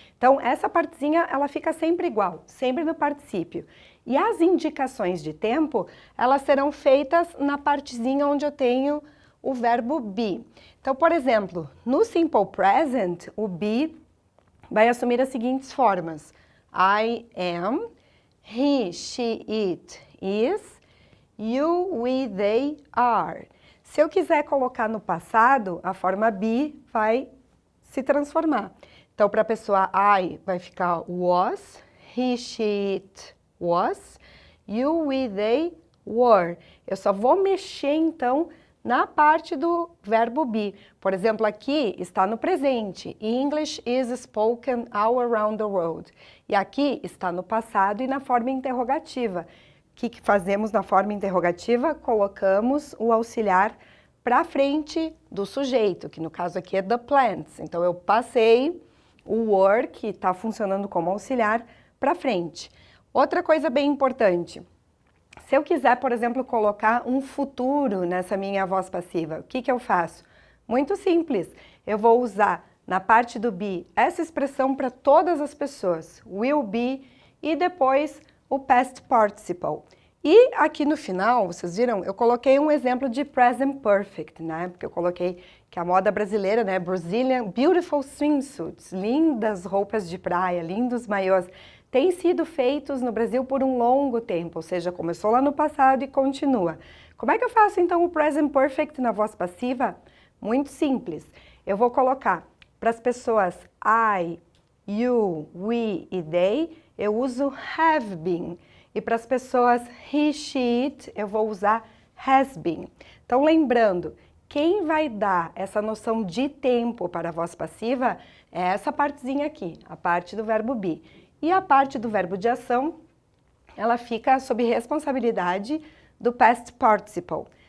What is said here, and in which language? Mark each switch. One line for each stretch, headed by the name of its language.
Portuguese: Então, essa partezinha, ela fica sempre igual, sempre no particípio. E as indicações de tempo, elas serão feitas na partezinha onde eu tenho o verbo be. Então, por exemplo, no simple present, o be vai assumir as seguintes formas.
English: I am, he, she, it is, you, we, they are.
Portuguese: Se eu quiser colocar no passado, a forma be vai se transformar. Então, para a pessoa
English: I
Portuguese: vai ficar
English: was, he, she, it was, you, we, they were.
Portuguese: Eu só vou mexer, então, na parte do verbo be. Por exemplo, aqui está no presente.
English: English is spoken all around the world.
Portuguese: E aqui está no passado e na forma interrogativa. O que fazemos na forma interrogativa? Colocamos o auxiliar para frente do sujeito, que no caso aqui é
English: the plants.
Portuguese: Então, eu passei o were, que está funcionando como auxiliar, para frente. Outra coisa bem importante. Se eu quiser, por exemplo, colocar um futuro nessa minha voz passiva, o que eu faço? Muito simples. Eu vou usar na parte do be essa expressão para todas as pessoas.
English: Will be
Portuguese: e depois o
English: past participle.
Portuguese: E aqui no final, vocês viram, eu coloquei um exemplo de present perfect, né? Porque eu coloquei que a moda brasileira, né?
English: Brazilian beautiful swimsuits,
Portuguese: lindas roupas de praia, lindos maiôs, têm sido feitos no Brasil por um longo tempo, ou seja, começou lá no passado e continua. Como é que eu faço então o present perfect na voz passiva? Muito simples. Eu vou colocar para as pessoas I,
English: you, we e they,
Portuguese: eu uso
English: have been.
Portuguese: E para as pessoas he, she, it, eu vou usar
English: has been.
Portuguese: Então, lembrando, quem vai dar essa noção de tempo para a voz passiva é essa partezinha aqui, a parte do verbo be. E a parte do verbo de ação, ela fica sob responsabilidade do past participle.